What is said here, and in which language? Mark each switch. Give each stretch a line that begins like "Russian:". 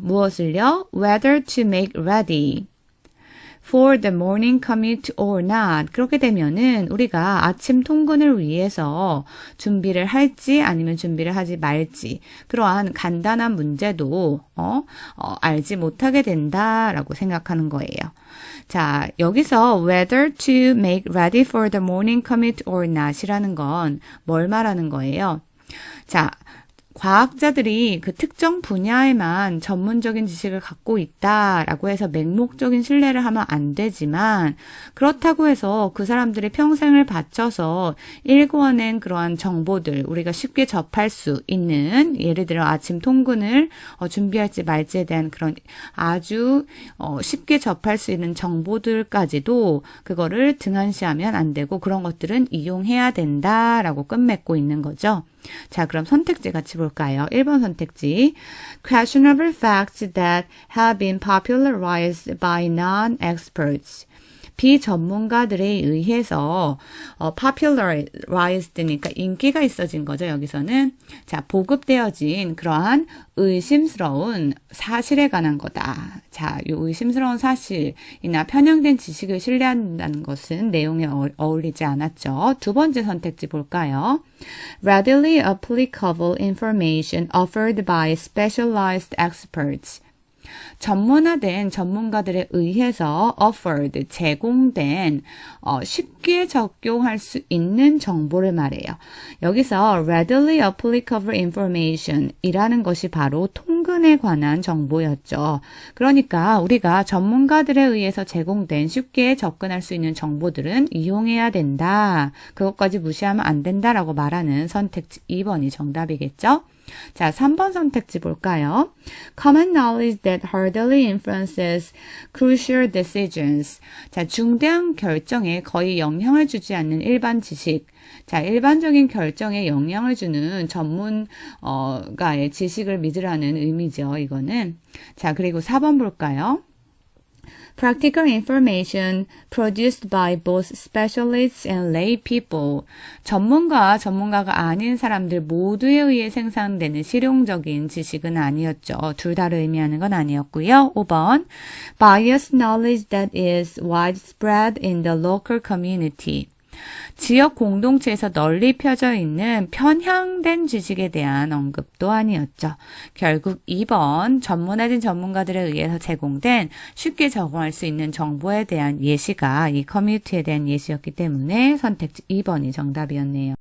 Korean: 무엇을요?
English: Whether to make ready for the morning commute or not.
Korean: 그렇게 되면은 우리가 아침 통근을 위해서 준비를 할지 아니면 준비를 하지 말지 그러한 간단한 문제도 알지 못하게 된다라고 생각하는 거예요. 자, 여기서
English: whether to make ready for the morning commute or not
Korean: 이라는 건 뭘 말하는 거예요? 자, 과학자들이 그 특정 분야에만 전문적인 지식을 갖고 있다라고 해서 맹목적인 신뢰를 하면 안 되지만 그렇다고 해서 그 사람들의 평생을 바쳐서 일궈낸 그러한 정보들 우리가 쉽게 접할 수 있는 예를 들어 아침 통근을 준비할지 말지에 대한 그런 아주 쉽게 접할 수 있는 정보들까지도 그거를 등한시하면 안 되고 그런 것들은 이용해야 된다라고 끝맺고 있는 거죠. 자, 그럼 선택지 같이 볼까요? 1번 선택지.
English: Questionable facts that have been popularized by non-experts.
Korean: 비전문가들에 의해서 popularized니까 인기가 있어진 거죠. 여기서는 자 보급되어진 그러한 의심스러운 사실에 관한 거다. 자, 이 의심스러운 사실이나 편향된 지식을 신뢰한다는 것은 내용에 어울리지 않았죠. 두 번째 선택지 볼까요?
English: Readily applicable information offered by specialized experts.
Korean: 전문화된 전문가들에 의해서 offered, 제공된 쉽게 적용할 수 있는 정보를 말해요. 여기서
English: readily applicable information
Korean: 이라는 것이 바로 통근에 관한 정보였죠. 그러니까 우리가 전문가들에 의해서 제공된 쉽게 접근할 수 있는 정보들은 이용해야 된다. 그것까지 무시하면 안 된다라고 말하는 선택지 2번이 정답이겠죠. 자, 3번 선택지 볼까요?
English: Common knowledge that hardly influences crucial decisions.
Korean: 자, 중대한 결정에 거의 영향을 주지 않는 일반 지식. 자, 일반적인 결정에 영향을 주는 전문가의 지식을 믿으라는 의미죠, 이거는. 자, 그리고 4번 볼까요?
English: Practical information produced by both specialists and lay people.
Korean: 전문가가 아닌 사람들 모두에 의해 생산되는 실용적인 지식은 아니었죠. 둘 다를 의미하는 건 아니었고요. 5번.
English: Biased knowledge that is widespread in the local community.
Korean: 지역 공동체에서 널리 펴져 있는 편향된 지식에 대한 언급도 아니었죠. 결국 2번 전문화된 전문가들에 의해서 제공된 쉽게 적용할 수 있는 정보에 대한 예시가 이 커뮤니티에 대한 예시였기 때문에 선택지 2번이 정답이었네요.